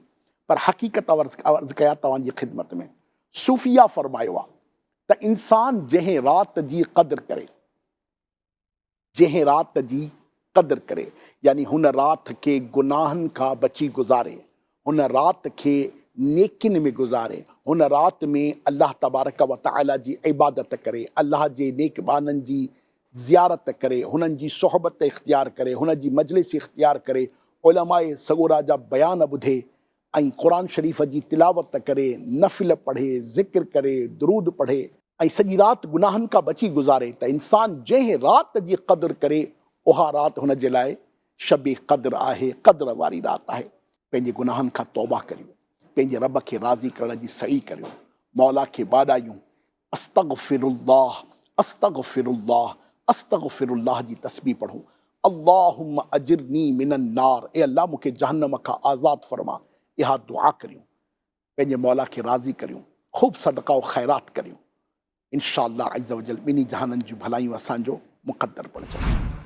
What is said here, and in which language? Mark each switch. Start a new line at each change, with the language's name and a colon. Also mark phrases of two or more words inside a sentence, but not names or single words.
Sindhi: पर हक़ीक़त अर्ज़ु कया तव्हांजी ख़िदमत में, सूफ़िया फ़रमायो आहे त इंसान जंहिं रात जी क़द्र करे यानी हुन रात खे गुनाहनि खां बची गुज़ारे, हुन रात खे नेकिन में गुज़ारे, हुन रात में
Arabic: الله تبارك وتعالى
Sindhi: जी इबादत करे, अल्लाह जे नेकबाननि जी ज़ियारत करे, हुननि जी सोहबत इख़्तियार करे, हुन जी मजलिस इख़्तियार करे, उलमाए सगोरा जा बयान ॿुधे ऐं क़ुरान शरीफ़ जी तिलावत करे, नफ़िल पढ़े, ज़िक्र करे, दुरूद पढ़े ऐं सॼी राति गुनाहनि खां बची गुज़ारे त इंसान जंहिं रात जी क़द्र करे उहा राति हुन जे लाइ शब क़द्र आहे, क़द्र वारी राति आहे। पंहिंजे गुनाहनि खां तौबा करियूं, पंहिंजे रब खे राज़ी करण जी सही करियूं, मौला खे बाॾायूं,
Arabic: أستغفر الله أستغفر الله أستغفر الله
Sindhi: जी तस्बीह पढ़ूं।
Arabic: اللهم أجرني من النار,
Sindhi: ए अल्लाह मूंखे जहन्नम खां आज़ादु फरमा। इहा दुआ करियूं, पंहिंजे मौला खे राज़ी करियूं, ख़ूब सदका व ख़ैरात करियूं।
Arabic: إن شاء الله عز وجل
Sindhi: ॿिन्ही जहाननि जूं भलायूं असांजो मुक़दर बणिजनि।